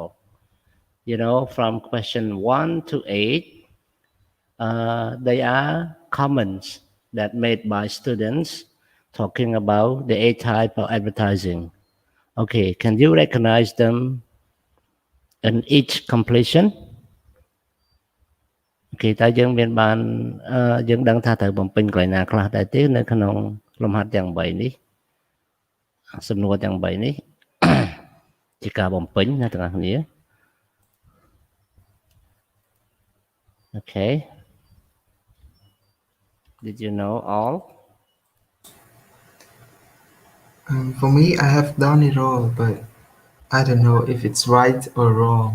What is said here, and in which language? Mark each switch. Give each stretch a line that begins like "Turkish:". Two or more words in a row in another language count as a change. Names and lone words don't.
English: You know, from question 1 to 8, they are comments that made by students talking about the 8 type of advertising. Okay, can you recognize them in each completion?
Khmer: Okay, តើយើងមានបានយើងដឹងថាត្រូវបំពេញកន្លែងណាខ្លះដែរទេនៅក្នុងលំហាត់ទាំង3នេះសំណួរទាំង3នេះ ជាការបំពេញណាទាំងអស់គ្នា Okay.
English: Did you know all? For me, I have done it all, but I don't know if it's right or wrong.